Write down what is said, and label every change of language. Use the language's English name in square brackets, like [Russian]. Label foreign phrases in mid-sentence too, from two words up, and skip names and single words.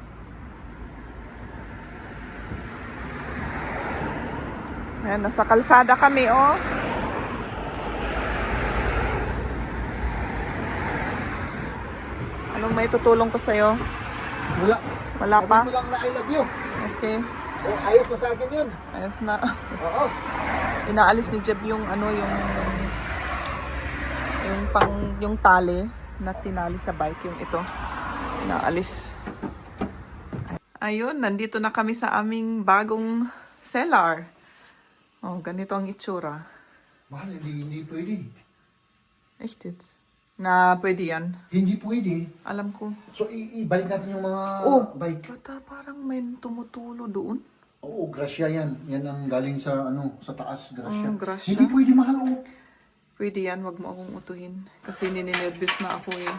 [Filipino] Ayan, nasa kalsada kami, oh. Anong may tutulong ko sa'yo? Wala. Wala pa? Sabi mo lang na [English] I love you. [Filipino] Okay. Oh, ayos na sa akin yun. Ayos na. Oo. Inaalis ni Jeb yung yung tali na tinali sa bike, yung ito. Inaalis. Ayun, nandito na kami sa aming bagong cellar. Oh, ganito ang itsura. Mahal, hindi pwede. [German] Echt jetzt? [Filipino] Na pwede yan. Hindi pwede. Alam ko. So, ibalik natin yung mga bike. Bata, parang may tumutulo doon. Oo, grasya yan. Yan ang galing sa sa taas, grasya. Grasya. Hindi pwede mahal, oh. Pwede yan, wag mo akong utuhin. Kasi nininervous na ako eh.